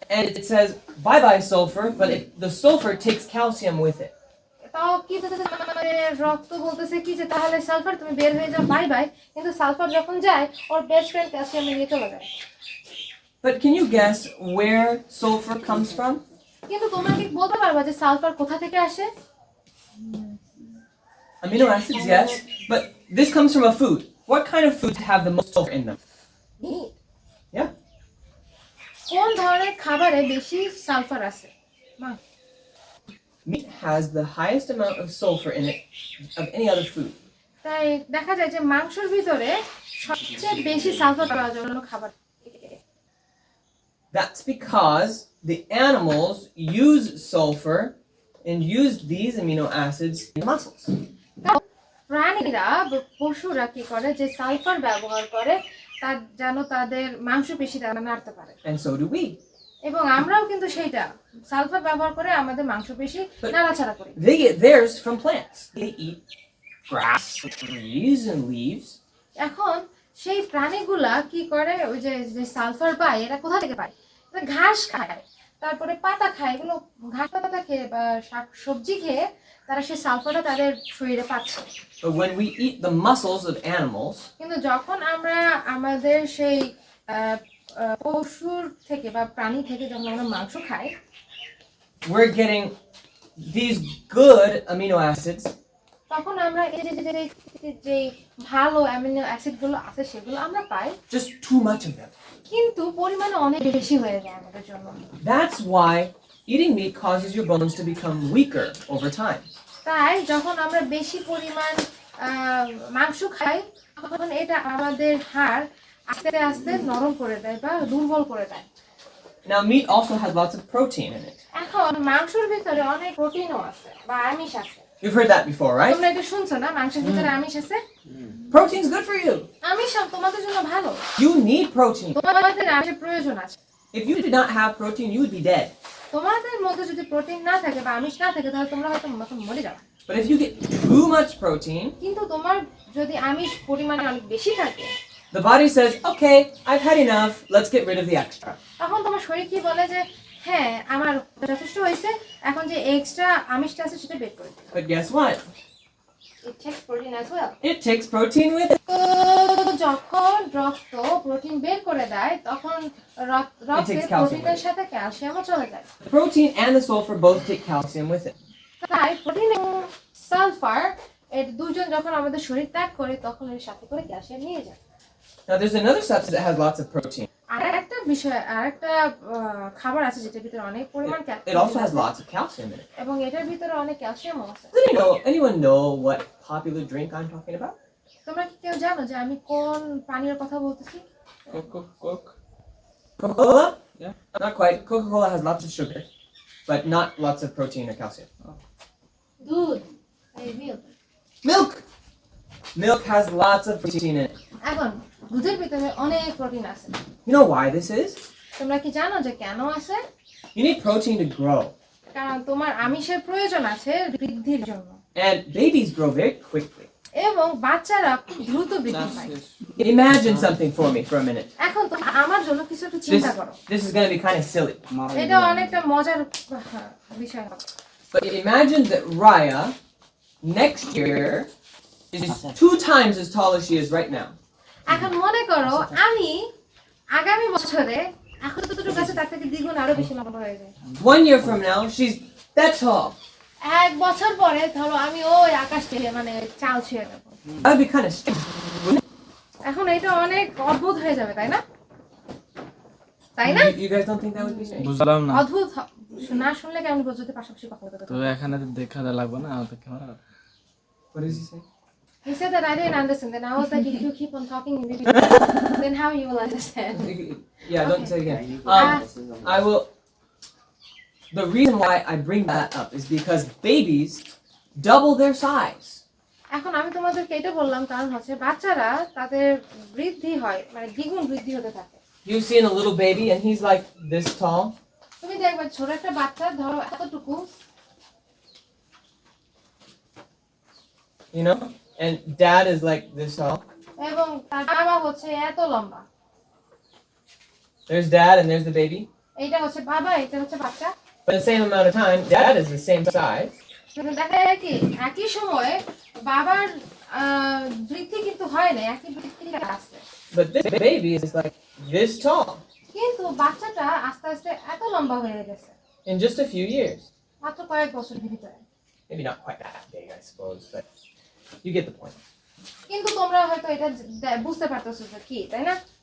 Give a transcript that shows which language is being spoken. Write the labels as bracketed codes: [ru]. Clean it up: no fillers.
[en] And it says, bye bye sulfur, but the sulfur takes calcium with it. [bn] তাও কি মানে রক্ত বলতেছে কি যে তাহলে সালফার তুমি বের হয়ে যাও, বাই বাই, কিন্তু সালফার যখন যায় ওর বেস্ট ফ্রেন্ড ক্যালসিয়াম নিয়ে চলে যায়। [en] But can you guess where sulfur comes from? [bn] কিন্তু তোমরা কি বলতে পারবা যে সালফার কোথা থেকে আসে? [en] Amino acids, yes, but this comes from a food. What kind of foods have the most sulfur in them? Meat. Yeah. [bn] কোন ধরনের খাবারে বেশি সালফার আছে? মাংস। [en] Meat has the highest amount of sulfur in it of any other food. [bn] তাই দেখা যায় যে মাংসের ভিতরে সবচেয়ে বেশি সালফার পাওয়া যায় অন্য খাবার থেকে। [en] That's because the animals use sulfur and use these amino acids in muscles. [bn] প্রাণীরা পশুরা কি করে যে সালফার ব্যবহার করে তার যেন তাদের মাংসপেশি তারা নাড়তে পারে, [en] And so do we. [bn] এবং আমরাও কিন্তু সেইটা সালফার ব্যবহার করে আমাদের মাংসপেশি নাড়াচাড়া করি। [en] They get theirs from plants. They eat grass, trees, and leaves. [bn] এখন সেই প্রাণীগুলা কি করে ওই যে সালফার পায় এরা কোথা থেকে পায়? এরা ঘাস খায়, তারপরে পাতা খায়, এগুলো ঘাস পাতা খেয়ে বা শাক সবজি খেয়ে তারা সেই সালফারটা তাদের শরীরে পাচ্ছে। [en] But when we eat the muscles of animals, [bn] কিন্তু যখন আমরা আমাদের সেই পশুর থেকে বা প্রাণী থেকে যখন আমরা মাংস খাই, [en] we're getting these good amino acids [bn] তখন আমরা এই যে ভালো অ্যামিনো অ্যাসিড গুলো আছে সেগুলো আমরা পাই, [en] just too much of them. [bn] কিন্তু পরিমাণে অনেক বেশি হয়ে যায় আমাদের জন্য। [en] That's why eating meat causes your bones to become weaker over time. [bn] তাই যখন আমরা বেশি পরিমাণ মাংস খাই তখন এটা আমাদের হাড় আস্তে আস্তে নরম করে দেয় বা দুর্বল করে দেয়। [en] Now, meat also has lots of protein in it. [bn] এখন মাংসের ভিতরে অনেক প্রোটিনও আছে বা আমিষ আছে। [en] You've heard that before, right? [bn] তোমরা এটা শুনছো না, মাংসের ভিতরে আমিষ আছে? [en] Protein's good for you. [bn] আমিষ তোমাদের জন্য ভালো, [en] You need protein. [bn] তোমাদের আমিষের প্রয়োজন আছে। [en] If you did not have protein, you would be dead. [bn] তোমাদের মধ্যে যদি প্রোটিন না থাকে বা আমিষ না থাকে তাহলে তোমরা হয়তো মরে যাবে। [en] But if you get too much protein, [bn] কিন্তু তোমার যদি আমিষ পরিমাণে অনেক বেশি থাকে, [en] the body says, okay, I've had enough, let's get rid of the extra. [bn] তখন তোমার শরীর কি বলে যে হ্যাঁ আমার যথেষ্ট হয়েছে, এখন যে এক্সট্রা আমিষটা আছে সেটা বের করে দিই। [en] But guess what? It takes protein as well. It takes protein with it. [bn] তো যখন রক্ত প্রোটিন বের করে দেয় তখন রক্তে [en] takes calcium [bn] প্রোটিনের [en] with it. [bn] সাথে ক্যালসিয়ামও চলে যায়। [en] The protein and the sulfur both take calcium with it. [bn] তাই প্রোটিন এবং সালফার এর দুইজন যখন আমাদের শরীর ত্যাগ করে তখন এর সাথে করে ক্যালসিয়াম নিয়ে যায়। [en] Now there's another substance that has lots of protein. [bn] আর একটা বিষয়, আর একটা খাবার আছে যেটার ভিতরে অনেক পরিমাণ [en] It also has lots of calcium in it. [bn] এবং এটার ভিতরে অনেক ক্যালসিয়ামও আছে। [en] Does anyone know what popular drink I'm talking about? [bn] তোমরা কি কেউ জানো যে আমি কোন পানীয়ের কথা বলতেছি? [en] Coke. Coca-Cola? Yeah. Not quite. Coca-Cola has lots of sugar, but not lots of protein or calcium. [bn] দুধ, এই milk. [en] Milk! Milk has lots of protein in it. [bn] এখন দুধের ভিতরে অনেক প্রোটিন আছে। [en] You know why this is? [bn] তোমরা কি জানো যে কেন আছে? [en] You need protein to grow. [bn] কারণ তোমার আমিষের প্রয়োজন আছে বৃদ্ধির জন্য, [en] And babies grow very quickly. [bn] এবং বাচ্চারা খুব দ্রুত বৃদ্ধি পায়। [en] Imagine something for me for a minute. [bn] এখন তো আমার জন্য কিছু একটু [en] This, [bn] চিন্তা করো, [en] this is going to be kind of silly. [bn] এটা অনেকটা মজার বিষয় হবে। [en] But imagine that Raya, next year, is 2 times as tall as she is right now. [bn] এখন মনে করো আমি আগামী বছরে এখন তো দুটো গাছে তার থেকে দ্বিগুণ আরো বেশি লম্বা হয়ে যায়। [en] 1 year from now, she's that tall. [bn] এক বছর পরে ধরো আমি ওই আকাশ থেকে মানে চাল ছুঁয়ে নেব। [en] That would be kind of strange, wouldn't [bn] এখন এটা অনেক অদ্ভুত হয়ে যাবে, তাই না? তাই না? [en] it? You guys don't think that would be strange? [bn] বুঝলাম না। অদ্ভুত না শুনলে কেমন বুঝতে পাশাপাশি কথা বলতে তো এখানে তো দেখা লাগবে না তো camera. [en] What does he say? He said that I didn't understand. Then I was like, if you keep on talking in English, then how you will understand? Yeah, don't say it again. I will. The reason why I bring that up is because babies double their size. [bn] এখন আমি তোমাদেরকে এটা বললাম কারণ হচ্ছে বাচ্চারা তাদের বৃদ্ধি হয় মানে দ্বিগুণ বৃদ্ধি হতে থাকে। [en] You've seen a little baby and he's like this tall. [bn] তুমি দেখবে ছোট একটা বাচ্চা ধরো এতটুকু, [en] You know, and dad is like this tall. [bn] এবং তার বাবা হচ্ছে এত লম্বা। [en] There's dad and there's the baby. [bn] এইটা হচ্ছে বাবা, এটা হচ্ছে বাচ্চা। [en] But in the same amount of time, dad is the same size. [bn] কিন্তু দেখা যায় কি একই সময়ে বাবার বৃদ্ধি কিন্তু হয় না, একই বৃদ্ধিটা আসছে, [en] But this baby is like this tall [bn] কিন্তু বাচ্চাটা আস্তে আস্তে এত লম্বা হয়ে গেছে [en] in just a few years. [bn] মাত্র কয়েক বছরের ভিতরে। [en] Maybe not quite that big, I suppose, but you get the point. [bn] কিন্তু তোমরা হয়তো এটা বুঝতে পারতেছো যে কি, তাই না?